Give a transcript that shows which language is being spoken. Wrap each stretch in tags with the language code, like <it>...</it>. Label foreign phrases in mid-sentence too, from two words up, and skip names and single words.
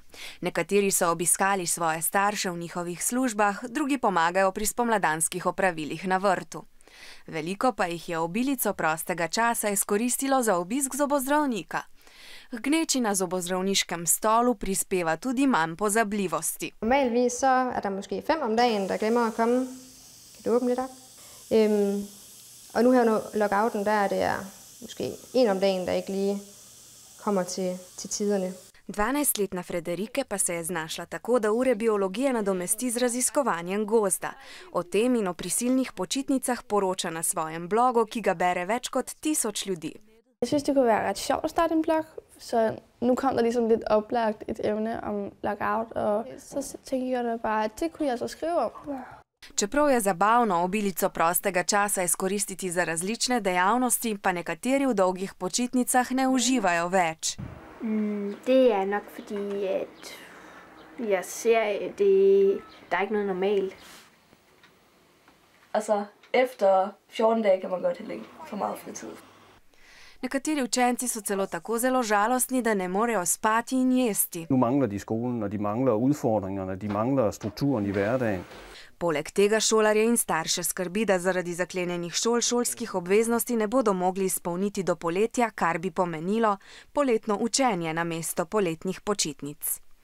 <sl>Nekateri so obiskali svoje starše v njihovih službah, drugi pomagajo pri spomladanskih opravilih na vrtu. Veliko pa jih je obilico prostega časa izkoristilo za obisk zobozdravnika. K gneči na zobozdravniškem stolu prispeva tudi manj pozabljivosti.</sl> <da>Normalvis så der måske 5 om dagen, der glemmer at komme. Kan du åbne lidt op? Og nu her under lockouten, der det måske 1 om dagen, der ikke lige kommer til tiderne.</da> <sl>12-letna Frederike pa se je znašla tako, da ure biologije nadomesti z raziskovanjem gozda. O tem in o prisilnih počitnicah poroča na svojem blogu, ki ga bere več kot 1000 ljudi.</sl> <da>Jeg synes, det kunne være ret sjovt at starte en blog, så nu kom der ligesom lidt oplagt et emne om lockout, og så tænkte jeg da bare, at det kunne jeg så skrive om.</da> <sl>Čeprav je zabavno obilico prostega časa izkoristiti za različne dejavnosti, pa nekateri v dolgih počitnicah ne uživajo več.</sl> <da>Det er nok fordi, at jeg ser, at der er ikke noget normalt. Altså, efter 14 dage kan man godt have for meget fritid.</da> <sl>Nekateri učenci so celo tako zelo žalostni, da ne morejo spati in jesti.</sl> <da>Nu mangler de skolen, og de mangler udfordringerne, de mangler strukturen i hverdagen.</da> <sl>Poleg tega šolarje in starše skrbi, da zaradi zaklenjenih šol šolskih obveznosti ne bodo mogli izpolniti do poletja, kar bi pomenilo poletno učenje namesto poletnih počitnic.</sl>